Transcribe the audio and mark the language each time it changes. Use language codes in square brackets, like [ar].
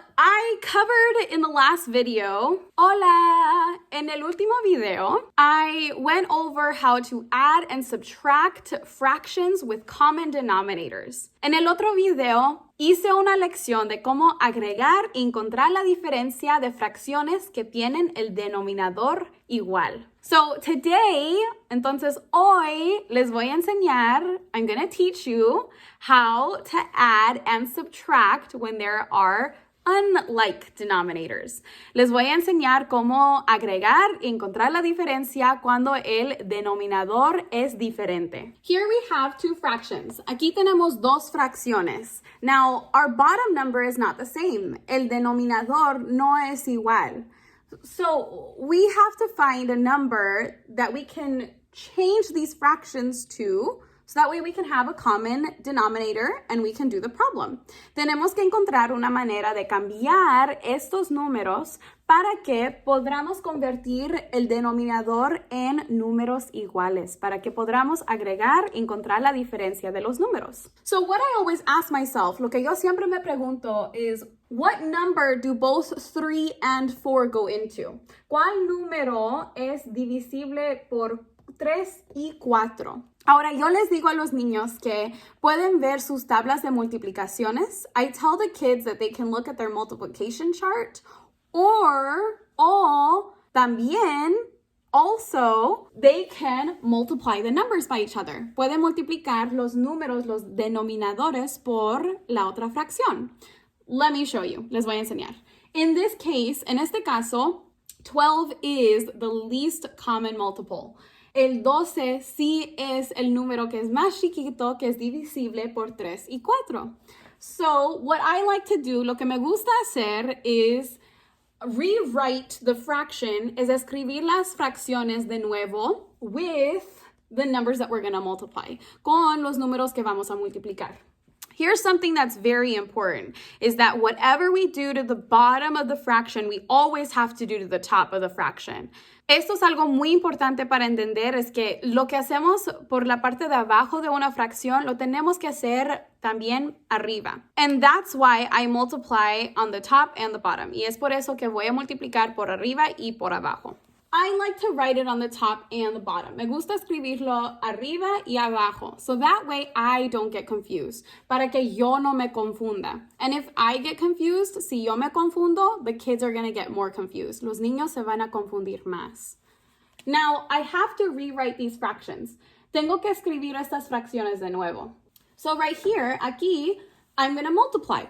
[en] I covered in the last video, hola! [es] En el último video, [en] I went over how to add and subtract fractions with common denominators. [es] En el otro video, hice una lección de cómo agregar y encontrar la diferencia de fracciones que tienen el denominador igual. [en] So today, [es] entonces hoy les voy a enseñar, [en] I'm going to teach you how to add and subtract when there are unlike denominators. [es] Les voy a enseñar cómo agregar y encontrar la diferencia cuando el denominador es diferente. [en] Here we have two fractions. [es] Aquí tenemos dos fracciones. [en] Now, our bottom number is not the same. [es] El denominador no es igual. [en] So we have to find a number that we can change these fractions to, so that way we can have a common denominator and we can do the problem. [es] Tenemos que encontrar una manera de cambiar estos números para que podamos convertir el denominador en números iguales, para que podamos agregar y encontrar la diferencia de los números. [en] So what I always ask myself, [es] lo que yo siempre me pregunto [en] is, what number do both 3 and 4 go into? [es] ¿Cuál número es divisible por 3 y 4? Ahora, yo les digo a los niños que pueden ver sus tablas de multiplicaciones. [en] I tell the kids that they can look at their multiplication chart, or también, also, they can multiply the numbers by each other. [es] Pueden multiplicar los números, los denominadores, por la otra fracción. [en] Let me show you. [es] Les voy a enseñar. [en] In this case, [es] en este caso, [en] 12 is the least common multiple. [es] El 12 sí es el número que es más chiquito, que es divisible por 3 y 4. [en] So, what I like to do, [es] lo que me gusta hacer [en] is rewrite the fraction, [es] es escribir las fracciones de nuevo [en] with the numbers that we're going to multiply, [es] con los números que vamos a multiplicar. [en] Here's something that's very important, is that whatever we do to the bottom of the fraction, we always have to do to the top of the fraction. [es] Esto es algo muy importante para entender, es que lo que hacemos por la parte de abajo de una fracción, lo tenemos que hacer también arriba. [en] And that's why I multiply on the top and the bottom. [es] Y es por eso que voy a multiplicar por arriba y por abajo. [en] I like to write it on the top and the bottom. [es] Me gusta escribirlo arriba y abajo. [en] So that way I don't get confused. [es] Para que yo no me confunda. [en] And if I get confused, [es] si yo me confundo, [en] the kids are going to get more confused. [es] Los niños se van a confundir más. [en] Now, I have to rewrite these fractions. [es] Tengo que escribir estas fracciones de nuevo. [en] So right here, aquí, I'm going to multiply.